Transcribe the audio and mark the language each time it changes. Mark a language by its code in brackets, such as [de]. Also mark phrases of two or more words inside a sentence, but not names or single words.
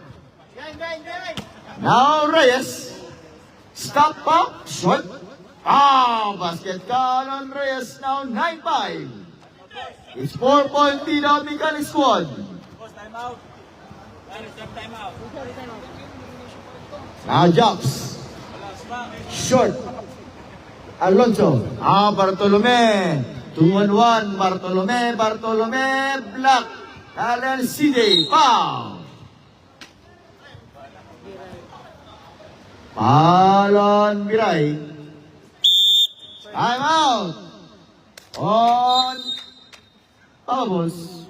[en] Now Reyes. Stop up, short. Basket call on Reyes. Now 9-5. It's 4-point lead on Mechanic Squad. Now Jobs. Short. Alonso. Bartolome. 2-on-1. Bartolome. Block. Alan CJ. Foul. Palon Biray. Time out. On Pavos.